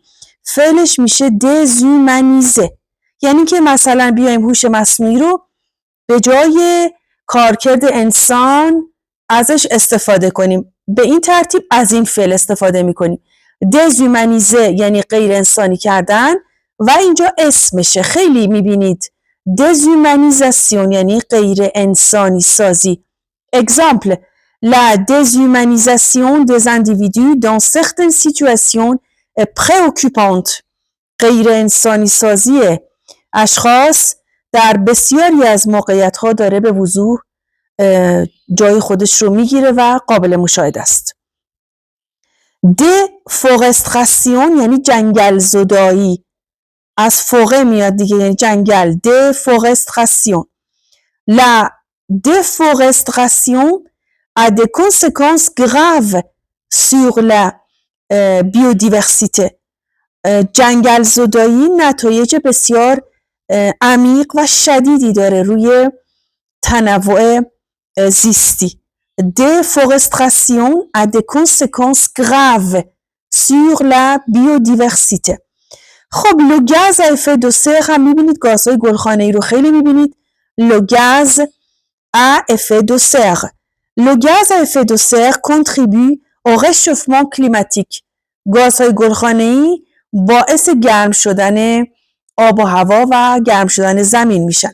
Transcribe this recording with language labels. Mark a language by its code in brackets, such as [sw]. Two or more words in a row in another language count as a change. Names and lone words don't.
[fa] فعلش میشه déshumanisé، یعنی که مثلا بیایم هوش مصنوعی رو به جای کارکرد انسان ازش استفاده کنیم. به این ترتیب از این فعل استفاده میکنیم. déshumanisé یعنی غیر انسانی کردن و اینجا اسمشه. خیلی میبینید déshumanisation یعنی غیر انسانی سازی. [fr] exemple: la déshumanisation des individus dans certaines situations est préoccupante. [fa] غیر انسانی سازی اشخاص در بسیاری از موقعیت‌ها داره به وضوح جای خودش رو میگیره و قابل مشاهده است. déforestation یعنی جنگل زدایی. از فوقه میاد دیگه، یعنی جنگل. [fr] déforestation. La déforestation a des conséquences graves sur la biodiversité. [fa] جنگل زدایی نتایج بسیار عمیق و شدیدی داره روی تنوع زیستی. [fr] Déforestation a des conséquences graves sur la biodiversité. [fa] خب [fr] le gaz à effet de serre [fa] هم میبینید، گازهای گلخانه‌ای رو خیلی میبینید [fr] le gaz à effet de serre. Le gaz à effet de serre contribue au réchauffement climatique. [fa] گازهای گلخانه‌ای باعث گرم شدن آب و هوا و گرم شدن زمین میشن.